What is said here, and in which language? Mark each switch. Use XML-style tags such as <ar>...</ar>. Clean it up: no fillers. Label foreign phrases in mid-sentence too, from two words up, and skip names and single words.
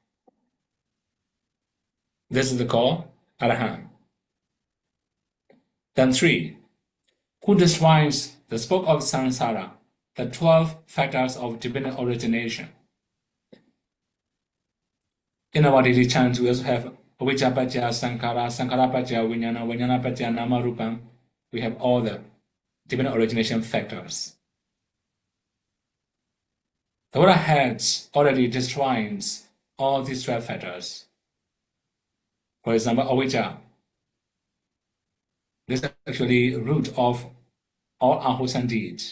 <en>This is the called Arahant. Then 3, who destroys the spoke of samsara, the 12 factors of dependent origination. In our daily chants, we also have</en> <pi>avijja paccaya sankhara, sankhara paccaya vijnana, vijnana paccaya nama rupam.</pi> <en>We have all the dependent origination factors. The Buddha has already destroyed all these 12 factors. For example, avijja. This is actually root of all unwholesome deeds.</en>